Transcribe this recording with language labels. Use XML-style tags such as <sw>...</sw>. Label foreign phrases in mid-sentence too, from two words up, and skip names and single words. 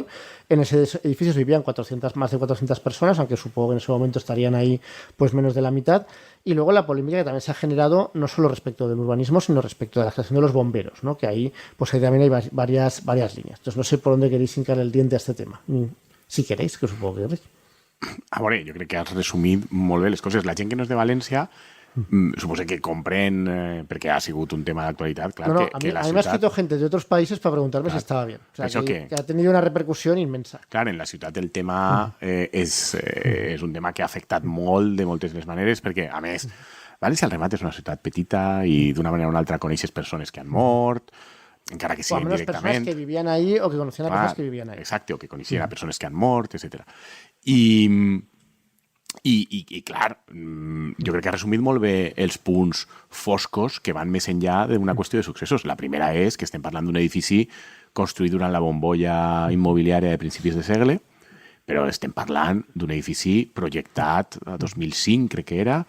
<es>En ese edificio vivían más de 400 personas, aunque supongo que en ese momento estarían ahí pues menos de la mitad. Y luego la polémica que también se ha generado no solo respecto del urbanismo, sino respecto de la creación de los bomberos, ¿no? Que ahí pues ahí también hay varias líneas. Entonces no sé por dónde queréis hincar el diente a este tema. Si queréis, que supongo que queréis.</es> <ca>A veure, jo crec que has resumit molt bé les coses. La gent que no és de València suposo que comprèn, perquè ha sigut un tema d'actualitat, clar, que la</ca> <es>a mí me ha escrito gente de otros países para preguntarme si estaba bien. O sea, que ha tenido una repercusión inmensa.</es> <ca>Clar, en la ciutat el tema és un tema que ha afectat molt de moltes les maneres, perquè, a més, València al remat és una ciutat petita i d'una manera o una altra coneixes persones que han mort, encara que siguin directament.</ca> <es>Personas que vivían ahí o que conocían a personas que vivían ahí.</es> <ca>Exacte, o que coneixien a persones que han mort, etc. I clar, jo crec que ha resumit molt bé els punts foscos que van més enllà d'una qüestió de successos. La primera és que estem parlant d'un edifici construït durant la bombolla immobiliària de principis de segle, però estem parlant d'un edifici projectat a 2005, crec que era,</ca>